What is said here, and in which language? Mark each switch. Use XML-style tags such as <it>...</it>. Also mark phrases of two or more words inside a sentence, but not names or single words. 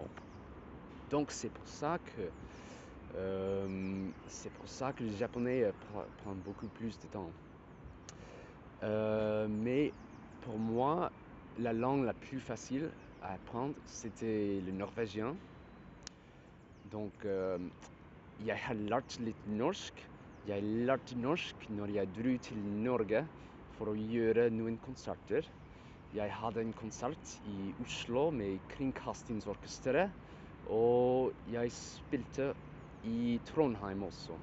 <fr>Donc, c'est pour ça que le japonais prend beaucoup plus de temps. Mais pour moi, la langue la plus facile à apprendre, c'était le norvégien. Donc,</fr> <no>jeg har lært litt norsk. Jeg lærte norsk når jeg dro til Norge for å gjøre noen konserter. Jeg hadde en konsert i Oslo med Kringkastingsorkesteret, og jeg spilte i Trondheim også.</no>